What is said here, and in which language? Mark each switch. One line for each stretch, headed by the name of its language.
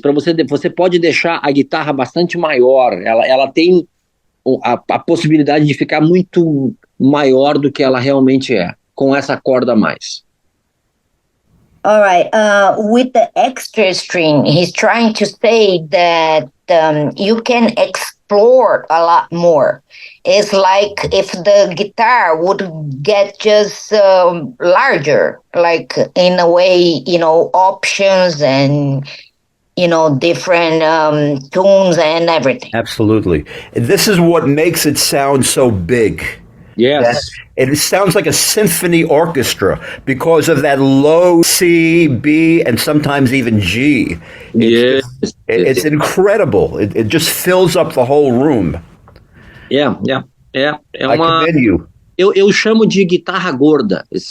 Portuguese: Para você pode deixar a guitarra bastante maior. Ela tem a possibilidade de ficar muito maior do que ela realmente é, com essa corda a mais.
English: All right. With the extra string, he's trying to say that you can explore a lot more. It's like if the guitar would get just larger, like in a way, options and different tunes and everything. Absolutely. This is what makes it sound so big. Yes. It sounds like a symphony orchestra because of that low C, B, and sometimes even G. Yes. It's incredible. It just fills up the whole room. Yeah. É I commend you.
Portuguese: Eu chamo de guitarra gorda.